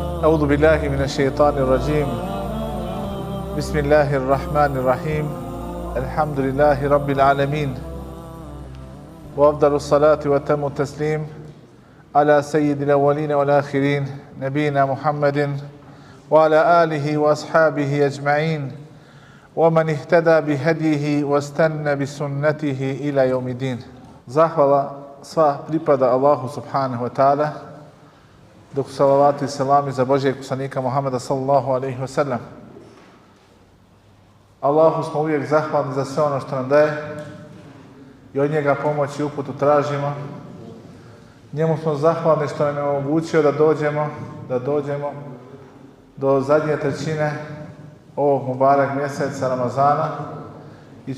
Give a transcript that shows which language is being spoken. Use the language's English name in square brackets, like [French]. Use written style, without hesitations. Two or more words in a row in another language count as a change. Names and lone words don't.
[Arabic] أعوذ بالله من الشيطان الرجيم بسم الله الرحمن الرحيم الحمد لله رب العالمين وأفضل الصلاة وأتم التسليم على سيد الأولين والآخرين نبينا محمد وعلى آله وأصحابه أجمعين ومن اهتدى بهديه واستنى بسنته إلى يوم الدين. [Bosnian] Zahvala sva pripada Allahu [Arabic] سبحانه وتعالى, [Bosnian] dok salavati i salami za Božijeg poslanika Muhammeda [Arabic] صلى الله عليه وسلم. [Bosnian] Allahu smo uvijek zahvalni za sve ono što nam daje i od njega pomoć i uputu tražimo. Njemu smo zahvalni što nam je omogućio da dođemo do zadnje trećine ovog mubarek mjeseca Ramazana i